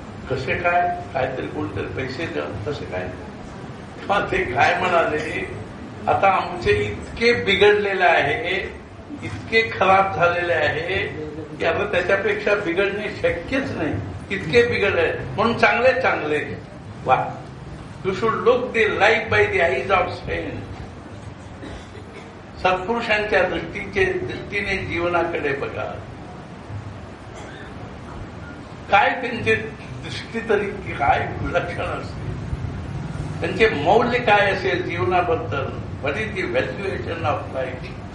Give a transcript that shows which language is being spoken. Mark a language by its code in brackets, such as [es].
[mr] कसे काय? काहीतरी कोणतरी पैसे द्या. कसे काय? तेव्हा ते काय म्हणाले, आता आमचे इतके बिघडलेले आहे, इतके खराब झालेले आहे की आता त्याच्यापेक्षा बिघडणे शक्यच नाही. इतके बिघडले म्हणून चांगले चांगले वा. [en] You should look the life by the eyes of saint. [mr] सत्पुरुषांच्या दृष्टीने जीवनाकडे बघा. काय त्यांची दृष्टी तरी काय विलक्षण असते. त्यांचे मौल्य काय असेल जीवनाबद्दल. [en] What is the valuation of life.